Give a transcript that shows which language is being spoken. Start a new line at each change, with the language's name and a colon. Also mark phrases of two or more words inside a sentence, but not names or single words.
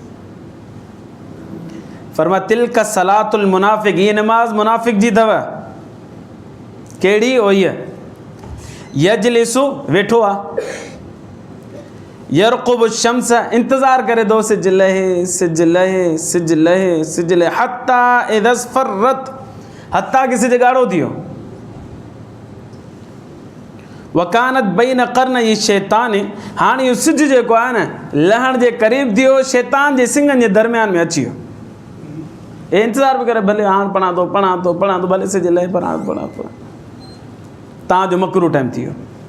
Sindhi: फरमा
Arabic: تلك صلاة المنافق,
Sindhi: ये नमाज मुनाफ़िक जी अथव। कहिड़ी? ओ हीअ यजलिसु, वेठो आहे,
Arabic: يرقب الشمس,
Sindhi: इंतज़ारु करे थो, सिज लहे सिज लहे सिज लहे सिज लहे,
Arabic: حتى إذا اصفرت,
Sindhi: हत्ता कि सिज ॻाढ़ो थी वियो।
Arabic: وكانت بين قرن,
Sindhi: ये शैतान, हाणे इहो सिज जेको आहे न लहण जे क़रीब थी वियो, शैतान जे सिंगनि जे दरमियान में अची वियो। हे इंतज़ारु बि करे, भले हाणे पढ़ां थो भले सिज लहे, पढ़ां थो, तव्हांजो मकरू टाइम थी वियो।